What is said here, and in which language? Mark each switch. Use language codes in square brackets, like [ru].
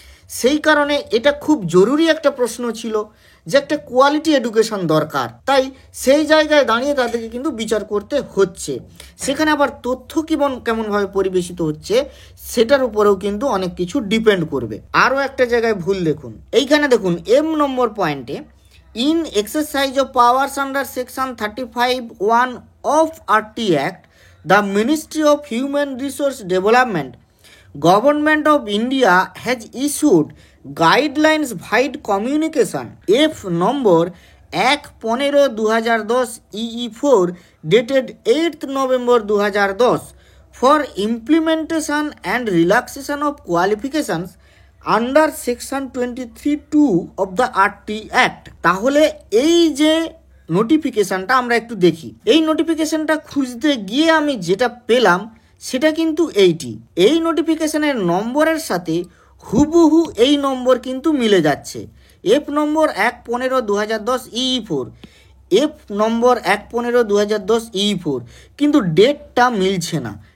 [bn] সেই কারণে এটা খুব জরুরি একটা প্রশ্ন ছিল যে একটা কোয়ালিটি এডুকেশন দরকার, তাই সেই জায়গায় দাঁড়িয়ে তাদেরকে কিন্তু বিচার করতে হচ্ছে। সেখানে আবার তথ্য কেমনভাবে পরিবেশিত হচ্ছে সেটার উপরেও কিন্তু অনেক কিছু ডিপেন্ড করবে। আরও একটা জায়গায় ভুল দেখুন, এইখানে দেখুন এম নম্বর পয়েন্টে, [en] in exercise of powers under section 35(1) of RT Act, the Ministry of Human Resource Development, Government of India has issued guidelines guide communication F [bn] number [en] 1/15/2010 EE4 dated 8th November 2010 for implementation and relaxation of qualifications under section 23(2) of the RT act. [bn] তাহলে এই যে নোটিফিকেশানটা আমরা একটু দেখি, এই নোটিফিকেশানটা খুঁজতে গিয়ে আমি যেটা পেলাম সেটা কিন্তু এই নোটিফিকেশানের নম্বরের সাথে হুবহু এই নম্বর কিন্তু মিলে যাচ্ছে। F number 1/15/2010 EE4, F number 1/15/2010 EE4, কিন্তু ডেটটা মিলছে না।